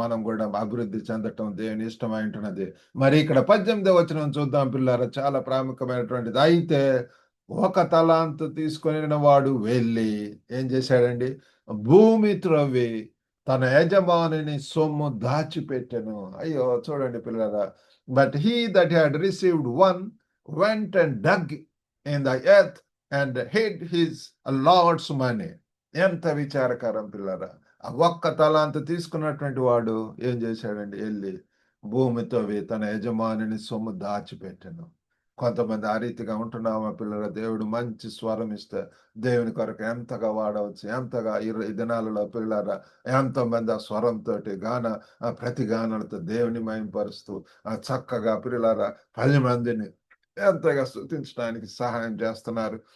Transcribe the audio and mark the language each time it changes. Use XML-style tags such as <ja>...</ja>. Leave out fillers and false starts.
<te>మనం కూడా అభివృద్ధి చెందటం దేవుని ఇష్టమై ఉంటున్నది. మరి ఇక్కడ 18వ వచనం చూద్దాం పిల్లారా, చాలా ప్రాముఖ్యమైనటువంటిది. అయితే ఒక తలాంతు తీసుకొని వాడు వెళ్ళి ఏం చేశాడండి? భూమి త్రవ్వి తన యజమానిని సొమ్ము దాచిపెట్టెను. అయ్యో చూడండి పిల్లరా,</te> <en>but he that had received one went and dug in the earth and hid his lord's money.</en> <te>ఎంత విచారకరం పిల్లరా. ఆ ఒక్క తలాంతు తీసుకున్నటువంటి వాడు ఏం చేశాడండి? వెళ్ళి భూమితో తన యజమానిని సొమ్ము దాచిపెట్టెను. కొంతమంది ఆ రీతిగా ఉంటున్నామా పిల్లల? దేవుడు మంచి స్వరం ఇస్తే దేవుని కొరకు ఎంతగా వాడవచ్చు, ఎంతగా ఈ దినాలలో పిల్లల ఎంతో మంది ఆ స్వరంతో ప్రతి గానాలతో దేవుని మయంపరుస్తూ చక్కగా పిల్లల 10 మందిని ఎంతగా స్తుతించడానికి సహాయం చేస్తున్నారు.</te>